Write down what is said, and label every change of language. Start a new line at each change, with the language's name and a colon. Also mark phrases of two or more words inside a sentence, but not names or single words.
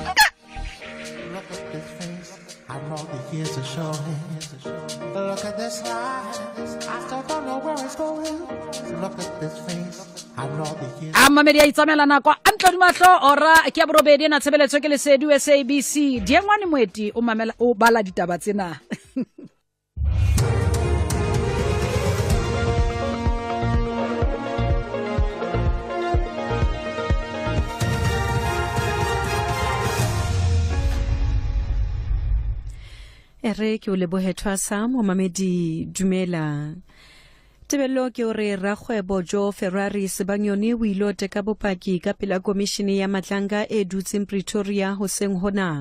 English: Look at this life, I still don't know where it's going. Look at this face, I know the years.
Southern Sotho: Mamedi a itsamela nako antlo di mahlo ora ke a borobedi na tshebeletso ke le sedu SABC Diengwane Moeti o mamela o bala ditaba tsena Ere ke o lebohethwa sa mo mamedi dumela Tebello ke o re rakgwebo Jo Ferrari Sebanyoni o ile teka bopaki ka pela komishini ya matlanga e dutseng Pretoria ho seng hona.